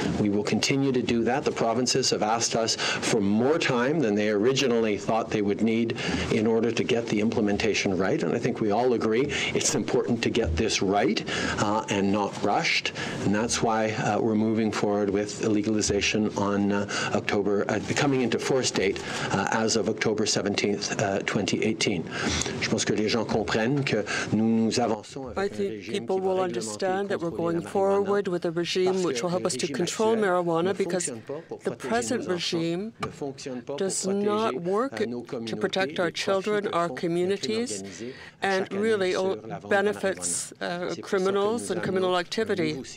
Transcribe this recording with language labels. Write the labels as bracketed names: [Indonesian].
[English] We will continue to do that. The provinces have asked us for more time than they originally thought they would need in order to get the implementation right, and I think we all agree it's important to get this right and not rushed, and that's why we're moving forward with legalization on October, coming into force date as of October 17th, 2018. [French] Je pense que les gens comprennent que nous avançons avec un régime qui va [English] people will understand that we're going forward with a regime which will help us to control marijuana, because the present regime does not work to protect our children, our communities, and really benefits criminals and criminal activity.